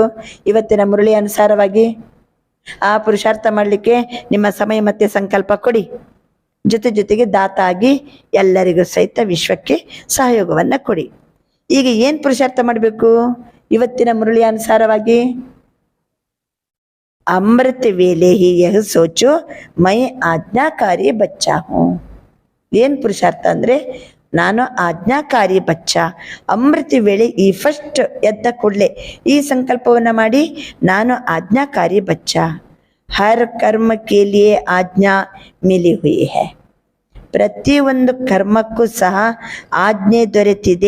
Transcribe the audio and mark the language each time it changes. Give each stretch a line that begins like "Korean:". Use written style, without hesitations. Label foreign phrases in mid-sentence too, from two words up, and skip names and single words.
Kannada: ಇವತ್ತಿನ ಮುರಳಿ ಅನುಸಾರವಾಗಿ ಆ ಪುರುಷಾರ್ಥ ಮಾಡಲಿಕ್ಕೆ ನಿಮ್ಮ ಸಮಯ ಮತ್ತು ಸಂಕಲ್ಪ ಕೊಡಿ. ಜೊತೆ ಜೊತೆಗೆ ದಾತ ಆಗಿ ಎಲ್ಲರಿಗೂ ಸಹಿತ ವಿಶ್ವಕ್ಕೆ ಸಹಯೋಗವನ್ನು ಕೊಡಿ. ಈಗ ಏನು ಪುರುಷಾರ್ಥ ಮಾಡಬೇಕು ಇವತ್ತಿನ ಮುರಳಿ ಅನುಸಾರವಾಗಿ?
Hindi: अमृत वेले ही यह सोचो मैं आज्ञाकारी बच्चा हूँ.
Kannada: ಏನು ಪುರುಷಾರ್ಥ ಅಂದರೆ ನಾನು
Hindi: आज्ञाकारी बच्चा.
Kannada: ಅಮೃತ ವೇಳೆ ಈ ಫಸ್ಟ್ ಎದ್ದ ಕೂಡಲೇ ಈ ಸಂಕಲ್ಪವನ್ನು ಮಾಡಿ, ನಾನು
Hindi: आज्ञाकारी बच्चा. हर कर्म के लिए आज्ञा मिली हुई है.
Kannada: ಪ್ರತಿಯೊಂದು ಕರ್ಮಕ್ಕೂ ಸಹ ಆಜ್ಞೆ ದೊರೆತಿದೆ.